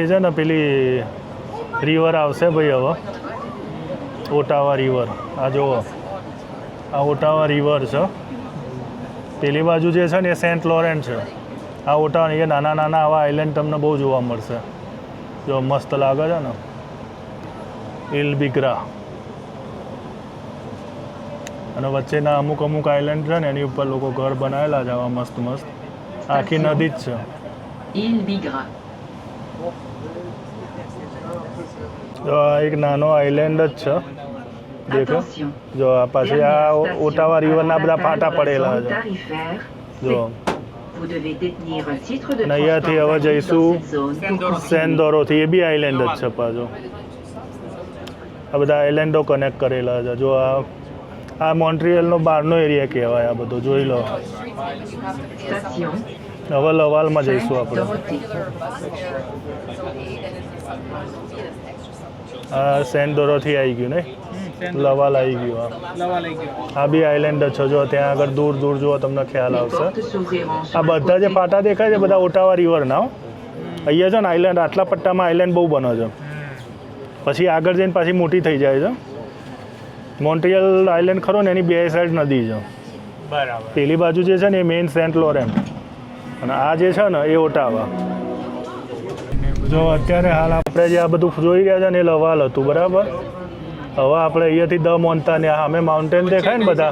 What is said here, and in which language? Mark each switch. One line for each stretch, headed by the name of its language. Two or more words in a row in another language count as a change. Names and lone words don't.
Gujarati: છે ને પેલી રિવર આવશે ભાઈ હવે ઓટાવા રિવર આ જુઓ આ ઓટાવા રિવર છે પેલી બાજુ જે છે ને એ સેન્ટ લોરેન્ટ છે આ ઓટાવા એ નાના નાના આવા આઇલેન્ડ તમને બહુ જોવા મળશે જો મસ્ત લાગે છે ને ઇલ બિગ્રા અને વચ્ચેના અમુક આઇલેન્ડ છે ને એની ઉપર લોકો ઘર બનાવેલા છે આવા મસ્ત મસ્ત આખી નદી જ છે Île Bigra. જો આ એક નાનો આઇલેન્ડ જ છે દેખો
French: Attention.
Gujarati: જો આ પાછી આ ઓટાવા રિવરના બધા પાટા પડેલા છે
French: Tarifaire.
Gujarati: જો
French: Vous devez détenir un titre de
Gujarati: અને અહીંયાથી હવે
French: transport
Gujarati: જઈશું
French: dans cette zone pour continuer.
Gujarati: સેન્ડોરોથી એ બી આઇલેન્ડ જ છે પાછો આ બધા આઇલેન્ડો કનેક્ટ કરેલા છે જો આ મોન્ટ્રિયલનો બહારનો એરિયા કહેવાય આ બધો જોઈ લો
French: Station.
Gujarati: હવે લવાલમાં જઈશું આપણે
French: Dorothée.
Gujarati: આ સેન્ટ ડોરોથી આવી ગયું ને લવાલ આવી ગયું લવા લઈ ગયો આ બી આઇલેન્ડ જ છે જો ત્યાં આગળ દૂર દૂર જુઓ તમને ખ્યાલ
French: Les
Gujarati: આવશે
French: portes s'ouvriront
Gujarati: આ
French: sur le
Gujarati: બધા જે
French: côté.
Gujarati: પાટા દેખાય છે બધા ઓટાવા રિવરના હો. અહીંયા છે ને આઇલેન્ડ આટલા પટ્ટામાં આઇલેન્ડ બહુ બને છે પછી આગળ જઈને પાછી મોટી થઈ જાય છે મોન્ટ્રિયલ આઇલેન્ડ ખરો ને એની બે સાઈડ નદી છે બરાબર પેલી બાજુ જે છે ને એ મેઇન સેન્ટ લોરેન્ટ અને આ જે છે ને એ ઓટાવા જો અત્યારે હાલ આપણે જે આ બધું જોઈ રહ્યા છે ને એ લવાલ હતું બરાબર હવે આપણે અહીંયાથી દ મોન્તાને સામે માઉન્ટેન દેખાય ને બધા